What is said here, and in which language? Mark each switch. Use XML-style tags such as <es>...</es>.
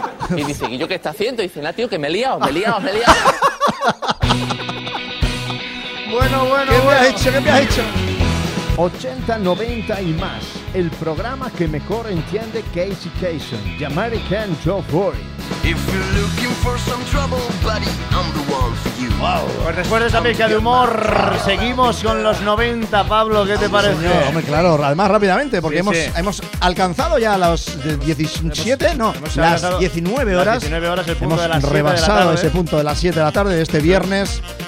<es>Y dice, ¿y yo qué está haciendo? Y dice, no, tío, que me he liado. Bueno. ¿Qué me ha hecho? 80, 90 y más. El programa que mejor entiende Casey Kasem, The American Joe Boy.</es> <en>If you're looking for some trouble, buddy, I'm the one for you. Wow.</en> <es>Pues después de esa pica de humor, seguimos con los 90, Pablo. ¿Qué te parece? Señor. Hombre, claro, además rápidamente, porque hemos alcanzado ya las 17, las 19 horas. Hemos rebasado ese punto de las 7 de la tarde de este viernes.</es>